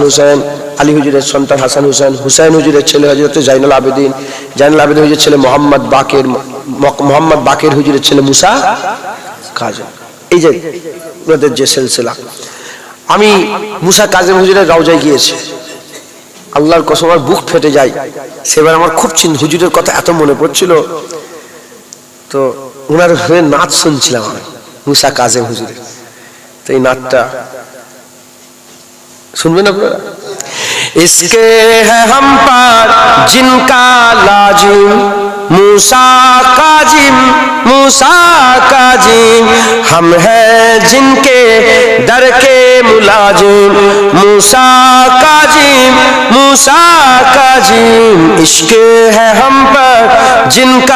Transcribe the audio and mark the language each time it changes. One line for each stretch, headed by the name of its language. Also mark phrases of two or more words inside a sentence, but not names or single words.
Bangla: হুসাইন আলী হুজুরের সন্তান হাসান হুসাইন হুসাইন হুজুরের ছেলে হযরতে জাইনুল আবেদিন হুজুরের ছেলে মোহাম্মদ বাকের হুজুরের ছেলে মুসা কাজেম এই যে ওদের যে সিলসিলা আমি মুসা কাজেম হুজুরের রওজায় গিয়েছি আল্লাহর কসম আমার বুক ফেটে যায় সেবার আমার খুব হুজুরের কথা এত মনে পড়ছিল তো ওনার হয়ে নাচ শুনছিলাম আমি মুসা কাজেম হুজুরের তো এই নাচটা শুনবেন আপনারা
Urdu: عشق ہے ہم پر جن کا لازم موسیٰ کاظم موسیٰ کاظم ہم ہیں جن کے در کے ملازم موسیٰ کاظم موسیٰ کاظم عشق ہے ہم پر جن کا